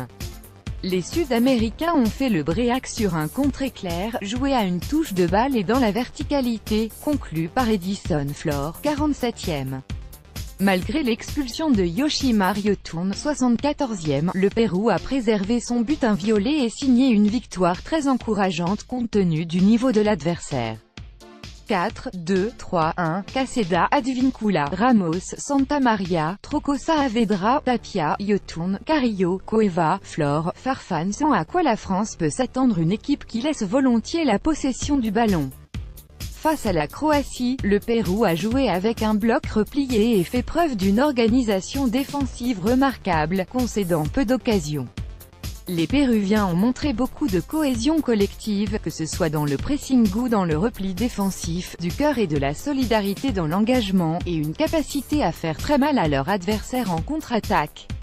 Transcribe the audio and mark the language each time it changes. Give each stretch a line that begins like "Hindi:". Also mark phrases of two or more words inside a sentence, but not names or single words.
French: Les Sud-Américains ont fait le break sur un contre-éclair, joué à une touche de balle et dans la verticalité, conclu par Edison Flores, 47e. Malgré l'expulsion de Yoshimar Yotun, 74e, le Pérou a préservé son but inviolé et signé une victoire très encourageante compte tenu du niveau de l'adversaire. 4, 2, 3, 1, Caseda, Advíncula, Ramos, Santamaría, Trocosa, Saavedra, Tapia, Yotun, Carrillo, Cueva, Flores, Farfán sont à quoi la France peut s'attendre une équipe qui laisse volontiers la possession du ballon. Face à la Croatie, le Pérou a joué avec un bloc replié et fait preuve d'une organisation défensive remarquable, concédant peu d'occasions. Les Péruviens ont montré beaucoup de cohésion collective, que ce soit dans le pressing ou dans le repli défensif, du cœur et de la solidarité dans l'engagement, et une capacité à faire très mal à leur adversaire en contre-attaque.